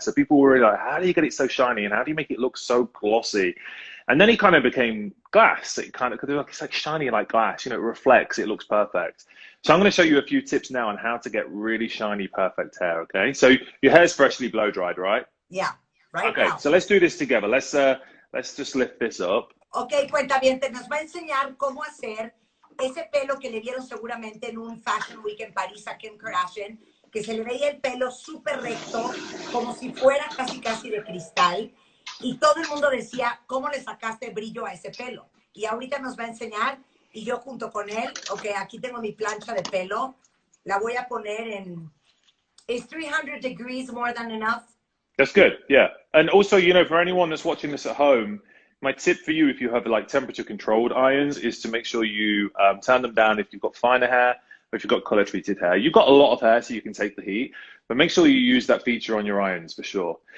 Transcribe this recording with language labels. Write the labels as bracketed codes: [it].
[en] So people were really like, how do you get it so shiny? And how do you make it look so glossy? And then it kind of became glass. It's like shiny like glass, it reflects, it looks perfect. So I'm going to show you a few tips now on how to get really shiny, perfect hair, okay? So your hair's freshly blow dried, right? Yeah, right. Okay, now. So let's do this together. Let's just lift this up. [es] Okay, cuentavientes, nos va a enseñar cómo hacer ese pelo que le vieron seguramente en un Fashion Week en París a Kim Kardashian, que se le veía el pelo súper recto, como si fuera casi de cristal. Y todo el mundo decía, ¿cómo le sacaste brillo a ese pelo? Y ahorita nos va a enseñar, y yo junto con él, ok, aquí tengo mi plancha de pelo, la voy a poner en... [en] Is 300 degrees more than enough? That's good, yeah. And also, for anyone that's watching this at home, my tip for you, if you have like temperature controlled irons, is to make sure you turn them down if you've got finer hair, or if you've got color treated hair. You've got a lot of hair, so you can take the heat, but make sure you use that feature on your irons for sure.